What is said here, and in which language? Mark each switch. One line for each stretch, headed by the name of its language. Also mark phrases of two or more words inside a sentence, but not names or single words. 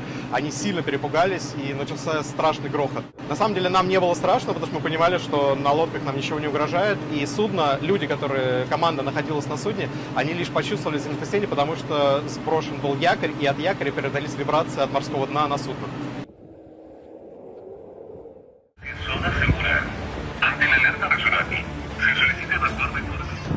Russian: Они сильно перепугались, и начался страшный грохот. На самом деле нам не было страшно, потому что мы понимали, что на лодках нам ничего не угрожает. И судно, люди, команда находилась на судне, они лишь почувствовали землетрясение, потому что сброшен был якорь, и от якоря передались вибрации от морского дна на судно.
Spanish: Zona segura. Ante la alerta de tsunami, se solicita evacuar de todas.